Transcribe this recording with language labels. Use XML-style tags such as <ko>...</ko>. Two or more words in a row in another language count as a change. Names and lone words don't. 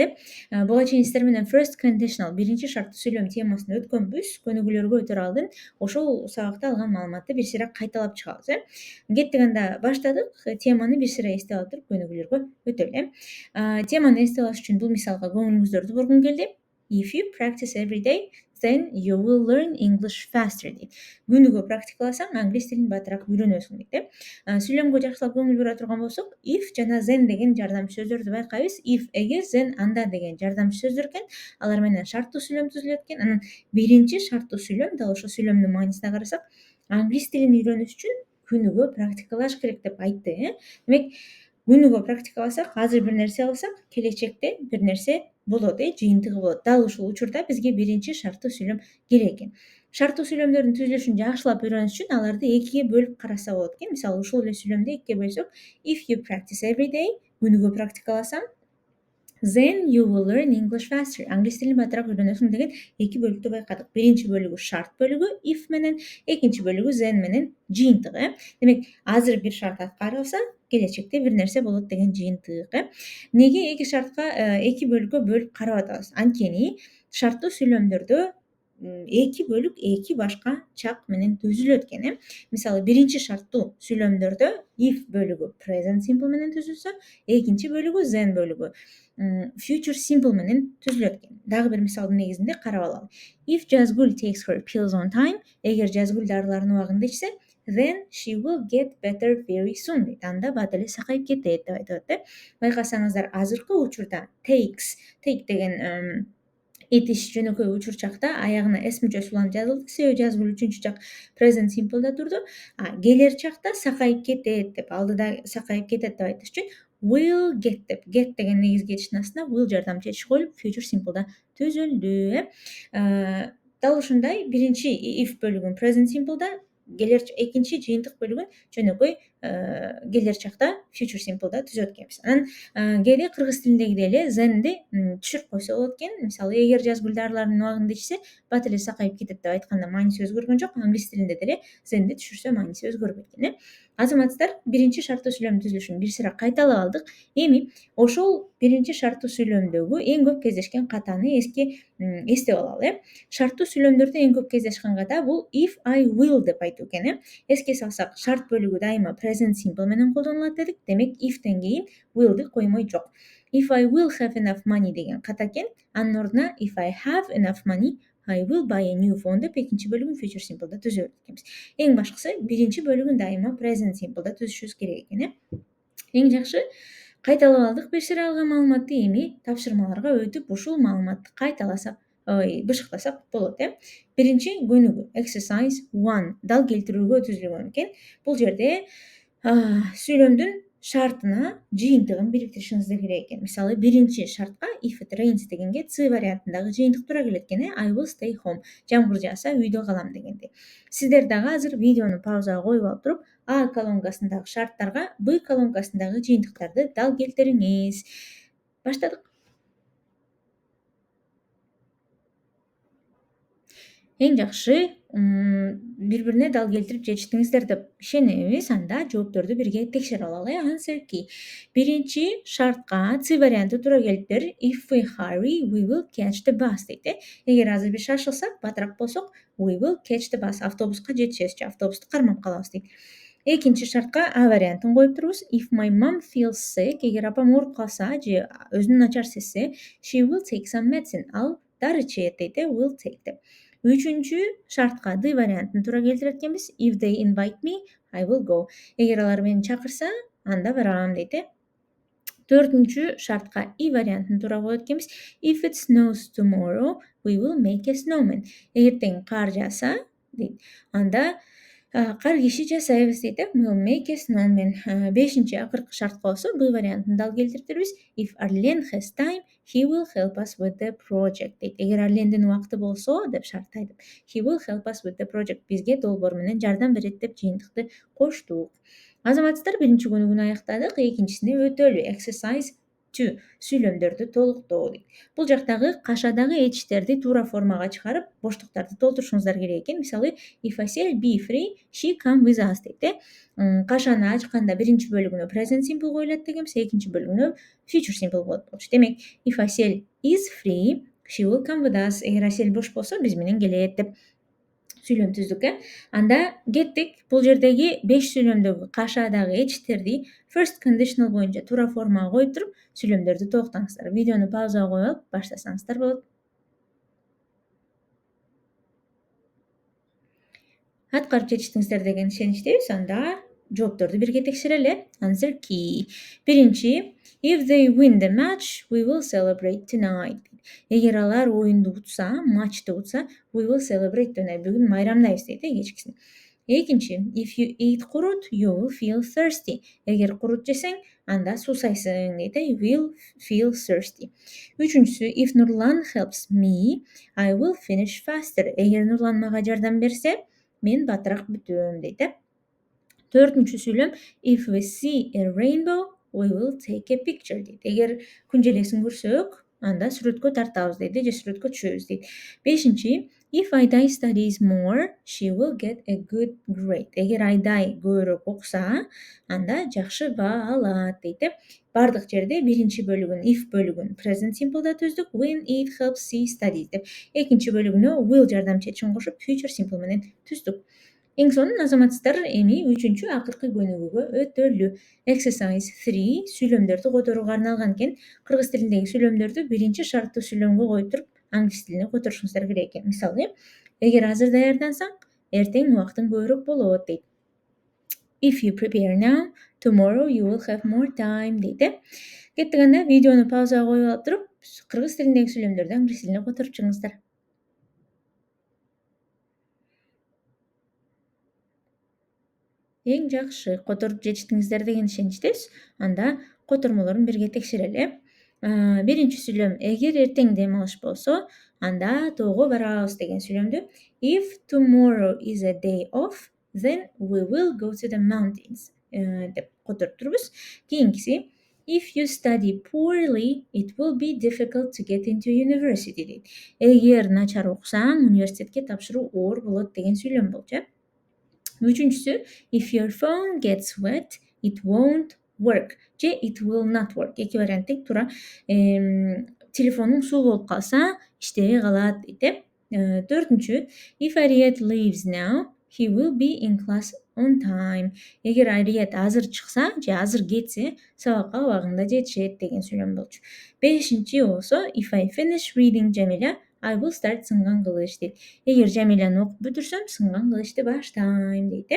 <ky>Буга чейин сиздер менен</ky> <en>first conditional</en> <ky>биринчи шарттуу сүйлөм темасын өткөнбүз. Көнүгүүлөргө өтөр алдын ошол сабакта алган маалыматты бир сыйра кайталап чыгабыз. Кеттик, анда баштадык. Теманы бир сыйра эстеп алып туруп көнүгүүлөргө өтөлү. Теманы эстеп алыш үчүн бул мисалга көңүлүңүздөрдү бургум келди.</ky> <en>If you practice every day, then you will learn English faster дейт.</en> <ky>Күнүгө практикаласаң, англис тилин батыраак үйрөнөсүң дейт. Сүйлөмгө жакшылап көңүл бура турган болсок, if жана then деген жардамчы сөздөрдү байкайбыз. If эгер, then анда деген жардамчы сөздөр экен. Алар менен шарттуу сүйлөм түзүлөт экен. Анан биринчи шарттуу сүйлөм, дал ошол сүйлөмдүн маанисине карасак, англис тилин үйрөнүш үчүн күнүгө практикалаш керек деп айтты. Демек, күнүгө практикаласак, азыр бир нерсе кылсак, келечекте бир нерсе болот, жыйынтыгы болот. Дал ушул учурда бизге биринчи шарттуу сүйлөм керек экен. Шарттуу сүйлөмдөрдүн түзүлүшүн жакшылап үйрөнүш үчүн аларды экиге бөлүп караса болот экен. Мисалы, ушул эле сүйлөмдү экиге бөлсөк,</ky> <en>if you practice every day,</en> <ky>күнүгө практикаласаң,</ky> <en>then you will learn English faster.</en> <ky>Англис тилин батыраак үйрөнөсүң деген эки бөлүктү байкадык. Биринчи бөлүгү шарт бөлүгү if менен, экинчи бөлүгү then менен жыйынтыгы. Демек, азыр бир шарт аткарылса, келечекте бир нерсе болот деген жыйынтык. Неге эки шартка, эки бөлүккө бөлүп карап атабыз? Анткени шарттуу сүйлөмдөрдө эки бөлүк эки башка чак менен түзүлөт экен. Мисалы, биринчи шарттуу сүйлөмдөрдө if бөлүгү</ky> <en>present simple</en> <ky>менен түзүлсө, экинчи бөлүгү then бөлүгү</ky> <en>future simple</en> <ky>менен түзүлөт экен. Дагы бир мисалдын негизинде карап алалы.</ky> <en>If Жазгүл takes her pills on time,</en> <ky>эгер Жазгүл дарыларын убагында ичсе,</ky> <en>then she will get better very soon дейт.</en> <ky>Анда бат эле сакайып кетет деп айтып атат. Байкасаңыздар, азыркы учурда take деген итиш жөнөкөй учурчакта аягына s мүчөсү уланып жазылды. Себеби Жазгүл үчүнчү чак</ky> <en>present simple'да</en> <ky>турду. Келер чакта сакайып кетет деп, алдыда сакайып кетет деп айтыш үчүн</ky> <en>will get</en> <ky>деп, get деген негизги этиштин астына will жардамчы этиш коюлуп,</ky> <en>future simple'да</en> <ky>түзүлдү. Дал ушундай биринчи if бөлүгүн</ky> <en>present simple'да,</en> <ky>экинчи жыйынтык бөлүгүн жөнөкөй келер чакта</ky> <en>future simple'да</en> <ky>түзөт экенбиз. Анан кээде кыргыз тилиндегидей эле thenди түшүрүп койсо болот экен. Мисалы, эгер Жазгүл дарыларын убагында ичсе, бат эле сакайып кетет деп айтканда мааниси өзгөргөн жок. Англис тилинде деле thenди түшүрсө мааниси өзгөрбөйт экен. Азаматсыздар, биринчи шарттуу сүйлөм түзүлүшүн бир сыйра кайталап алдык. Эми ошол биринчи шарттуу сүйлөмдөгү эң көп кездешкен катаны эстеп алалы. Шарттуу сүйлөмдөрдө эң көп кездешкен ката бул</ky> <en>if I will</en> <ky>деп айтуу экен. Эске салсак, шарт бөлүгү дайыма</ky> <en>present simple</en> <ky>менен колдонулат дедик. Демек, if'тен кийин will'ди коймой жок.</ky> <en>If I will have enough money</en> <ky>деген ката экен. Анын ордуна</ky> <en>if I have enough money, I will buy a new phone</en> <ky>деп экинчи бөлүгүн</ky> <en>future simple'да</en> <ky>түзөт экенбиз. Эң башкысы биринчи бөлүгүн дайыма</ky> <en>present simple'да</en> <ky>түзүшүбүз керек экен. Эң жакшы кайталап алдык бир сыйра алган маалыматты. Эми тапшырмаларга өтүп ушул маалыматты кайталасак, бышыктасак болот. Биринчи көнүгүү exercise 1 дал келтирүүгө түзүлгөн экен. Бул жерде сүйлөмдүн шартына жыйынтыгын бириктиришиңиз керек экен. Мисалы, биринчи шартка</ky> <en>if it rains</en> <ky>дегенге C вариантындагы жыйынтык туура келет экен.</ky> <en>I will stay home.</en> <ky>Жамгыр жааса үйдө калам дегенде. Сиздер дагы азыр видеону паузага коюп алып туруп, А колонкасындагы шарттарга Б колонкасындагы жыйынтыктарды дал келтириңиз. Баштадык. Эң жакшы бири-бирине дал келтирип жетиштиңиздер деп ишенебиз. Анда жоопторду бирге текшерип алалы.</ky> <en>Answer key.</en> <ky>Биринчи шартка C варианты туура келиптир.</ky> <en>If we hurry, we will catch the bus дейт.</en> <ky>Эгер азыр бир шашылсак, батыраак болсок,</ky> <en>we will catch the bus.</en> <ky>Автобуска жетишебиз же автобусту кармап калабыз дейт. Экинчи шартка А вариантын коюп турубуз.</ky> <en>If my mom feels sick,</en> <ky>эгер апам ооруп калса же өзүн начар сезсе,</ky> <en>she will take some medicine.</en> <ky>Ал дары ичет дейт.</ky> <en>Will take деп.</en> <ky>Үчүнчү шартка D вариантын туура келтирет экенбиз.</ky> <en>If they invite me, I will go.</en> <ky>Эгер алар мени чакырса, анда барам дейт. 4 шартка и вариантын туура коет экенбиз.</ky> <en>If it snows tomorrow, we will make a snowman.</en> <ky>Эртең кар жааса дейт. Анда кар киши жасайбыз дейт.</ky> <en>We will make a snowman.</en> <ky>5 акыркы шартка болсо Б вариантын дал келтиребиз.</ky> <en>If Arlen has time, he will help us with the project дейт.</en> <ky>Эгер Арлендин убакыты болсо деп шарт айтып,</ky> <en>he will help us with the project.</en> <ky>Бизге долбоор менен жардам берет деп жыйынтыкты коштук. Азаматсыздар, биринчи көнүгүн аяктадык. Экинчисине өтөлү. Exercise 2. Сүйлөмдөрдү толуктоо дейт. Бул жактагы кашадагы этиштерди туура формага чыгарып, боштуктарды толтурушуңуздар керек экен. Мисалы,</ky> <en>if I say be free, she come with us дейт.</en> <ky>Кашаны ачканда биринчи бөлүгүнө present simple коюлат дегенбиз, экинчи бөлүгүнө future simple болот болчу. Демек,</ky> <en>if Asel is free, she will come with us.</en> <ky>Эгер Асел бош болсо, биз менен келет деп сүйлөм түздүк. Анда кеттик. Бул жердеги 5 сүйлөмдөгү кашадагы этиштерди</ky> <en>first conditional</en> <ky>боюнча туура формага коюп туруп, сүйлөмдөрдү токтоңуздар. Видеону паузага коюп алып, баштасаңыздар болот. Аткарып жетиштиңиздер деген ишеничтебиз. Анда жоопторду бирге текшерели.</ky> <en>Answer key. Биринчи, if they win the match, we will celebrate tonight.</en> <ky>Эгер алар оюнду утса, матчты утса,</ky> <en>we will celebrate tonight.</en> <ky>Бүгүн майрамдайбыз дейт кечкисин. Экинчи,</ky> <en>if you eat курут, you will feel thirsty.</en> <ky>Эгер курут жесең, анда суусайсың дейт.</ky> <en>You will feel thirsty. Үчүнчүсү, if Нурлан helps me, I will finish faster.</en> <ky>Эгер Нурлан мага жардам берсе, мен батыраак бүтөм дейт. Төртүнчү сүйлөм,</ky> <en>if we see a rainbow, we will take a picture дейт.</en> <ky>Эгер күн желесин көрсөк, анда сүрөткө тартабыз дейт, же сүрөткө түшөбүз дейт. Бешинчи,</ky> <en>if Айдай studies more, she will get a good grade.</en> <ky>Эгер Айдай көбүрөөк окуса, анда жакшы баа алат дейт. Бардык жерде биринчи бөлүгүн, if бөлүгүн</ky> <en>present simple'да</en> <ky>түздүк,</ky> <en>when it helps she studies деп.</en> <ky>Экинчи бөлүгүнө will жардам чечимин кошуп,</ky> <en>future simple</en> <ky>менен түздүк. Эң сонун азаматсыздар, эми 3 акыркы көнүгүүгө өтөлү. Exercise 3 сүйлөмдөрдү которууга арналган экен. Кыргыз тилиндеги сүйлөмдөрдү биринчи шарттуу сүйлөмгө коюп туруп, англис тилине которушуңуздар керек экен. Мисалы, эгер азыр даярдансаң, эртең убактың көбүрөөк болот дейт.</ky> <en>If you prepare now, tomorrow you will have more time дейт.</en> <ky>Кеттик, анда видеону паузага коюп алып туруп, кыргыз тилиндеги сүйлөмдөрдү англис тилине которуп чыгыңыздар. Эң жакшы которуп жетиштиңиздер деген ишеничтебиз. Анда котормолорун бирге текшерели. Биринчи сүйлөм, эгер эртең дем алыш болсо, анда тоого барабыз деген сүйлөмдү.</ky> <en>If tomorrow is a day off, then we will go to the mountains деп которуп турбуз.</en> <ky>Кийинкиси,</ky> <en>if you study poorly, it will be difficult to get into university дейт.</en> <ky>Эгер начар окусаң, университетке тапшыруу оор болот деген сүйлөм болчу. Үчүнчүсү,</ky> <en>if your phone gets wet, it won't work. Же it will not work.</en> <ky>Эки варианттык туура. Телефонуң суу болуп калса, иштебей калат дейт. Төртүнчү,</ky> <en>if Ariet leaves now, he will be in class on time.</en> <ky>Эгер Ariet азыр чыкса, же азыр кетсе, сабакка убагында жетишет деген сүйлөм болчу. Бешинчи болсо,</ky> <en>if I finish reading Jamila, I will start</en> <ky>сынган кылыч дейт. Эгер Жамиляны окуп бүтүрсөм, сынган кылычты баштайм дейт.</ky>